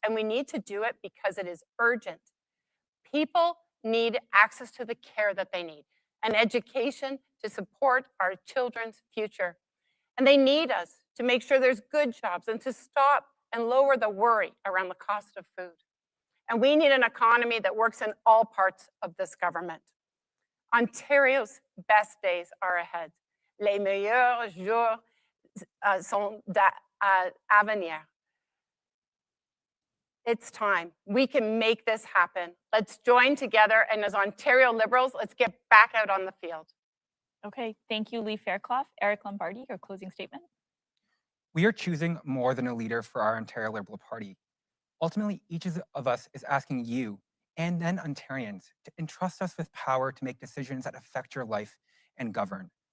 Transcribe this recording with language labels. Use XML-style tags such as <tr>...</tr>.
<en>And we need to do it because it is urgent. People need access to the care that they need, and education to support our children's future. And they need us to make sure there's good jobs and to stop and lower the worry around the cost of food. And we need an economy that works in all parts of this government. Ontario's best days are ahead.</en> <fr>Les meilleurs jours sont à venir.</fr> <en>It's time. We can make this happen. Let's join together, and as Ontario Liberals, let's get back out on the field. Okay, thank you, Lee Fairclough. Eric Lombardi, your closing statement. We are choosing more than a leader for our Ontario Liberal Party. Ultimately, each of us is asking you and then Ontarians to entrust us with power to make decisions that affect your life and govern.</en>